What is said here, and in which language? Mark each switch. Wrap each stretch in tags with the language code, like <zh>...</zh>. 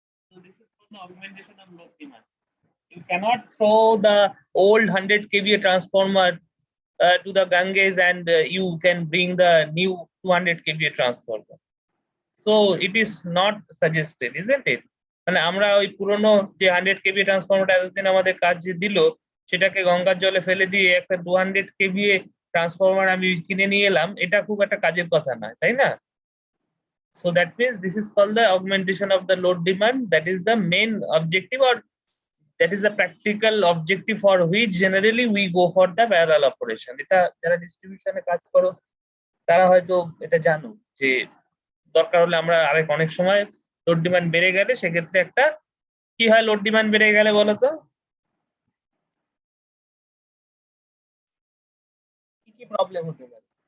<en>So this is called the augmentation of load demand. You cannot throw the old 100 kVA transformer to the Ganges and you can bring the new 200 kVA transformer. So it is not suggested, isn't it?</en> <bn>মানে আমরা ওই পুরনো যে 100 kVA ট্রান্সফরমারটা এতদিন আমাদের কাজ দিল, সেটাকে গঙ্গার জলে ফেলে দিয়ে একটা 200 kVA ট্রান্সফরমার আমি কিনে নিয়ে এলাম, এটা খুব একটা কাজের কথা নয়, তাই না?</bn> <en>So that means this is called the augmentation of the load demand. That is the main objective, or that is the practical objective for which generally we go for the parallel operation.</en> <bn>এটা যারা ডিস্ট্রিবিউশনে কাজ করো তারা হয়তো এটা জানো যে দরকার হলে আমরা অনেক সময় লোড ডিমান্ড বেড়ে গেলে সেক্ষেত্রে একটা কি হয়, লোড ডিমান্ড বেড়ে গেলে বলো তো কি কি প্রবলেম হতে পারে?</bn>